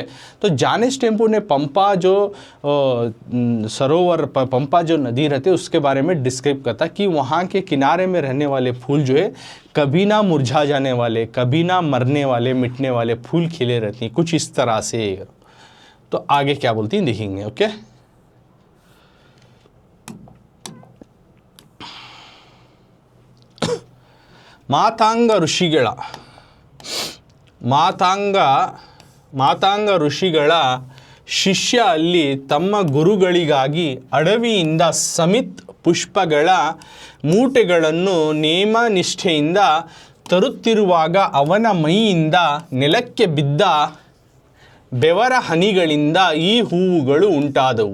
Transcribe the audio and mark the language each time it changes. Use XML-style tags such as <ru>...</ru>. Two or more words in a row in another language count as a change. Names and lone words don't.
<hi>तो जाने टाइम पर उन्हें पंपा जो सरोवर, पंपा जो नदी रहती है उसके बारे में डिस्क्राइब करता है कि वहाँ के किनारे में रहने वाले फूल जो है कभी ना मुरझा जाने वाले, कभी ना मरने वाले, मिटने वाले फूल खिले रहती हैं, कुछ इस तरह से। तो आगे क्या बोलती हैं देखेंगे, ओके।</hi> <kn>ಮಾತಾಂಗ ಋಷಿಗಳ, ಮಾತಾಂಗ ಋಷಿಗಳ ಶಿಷ್ಯ ಅಲ್ಲಿ ತಮ್ಮ ಗುರುಗಳಿಗಾಗಿ ಅಡವಿಯಿಂದ ಸಮಿತ್ ಪುಷ್ಪಗಳ ಮೂಟೆಗಳನ್ನು ನೇಮ ನಿಷ್ಠೆಯಿಂದ ತರುತ್ತಿರುವಾಗ ಅವನ ಮೈಯಿಂದ ನೆಲಕ್ಕೆ ಬಿದ್ದ ಬೆವರ ಹನಿಗಳಿಂದ ಈ ಹೂವುಗಳು ಉಂಟಾದವು.</kn>